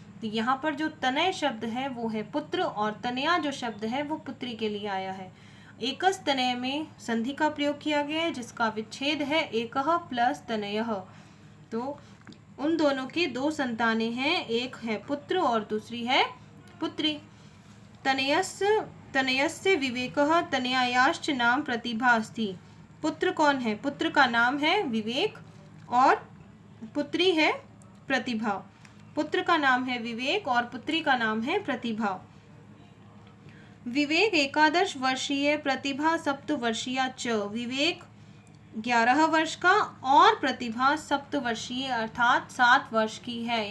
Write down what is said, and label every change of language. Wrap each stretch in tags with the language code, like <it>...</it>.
<hi>तो यहाँ पर जो तनय शब्द है वो है पुत्र, और तनया जो शब्द है वो पुत्री के लिए आया है। एकस तनय में संधि का प्रयोग किया गया है, जिसका विच्छेद है एकः प्लस तनयः। तो उन दोनों की दो संतानें हैं, एक है पुत्र और दूसरी है पुत्री।</hi> <sa>तनयस्य विवेकः, तनयायाश्च नाम प्रतिभा अस्ति।</sa> <hi>पुत्र कौन है? पुत्र का नाम है विवेक और पुत्री है प्रतिभा। पुत्र का नाम है विवेक और पुत्री का नाम है प्रतिभा।</hi> <sa>विवेक 11 वर्षीय, प्रतिभा 7 वर्षीया च।</sa> <hi>विवेक 11 वर्ष का और प्रतिभा 7 वर्षीय अर्थात 7 वर्ष की है।</hi>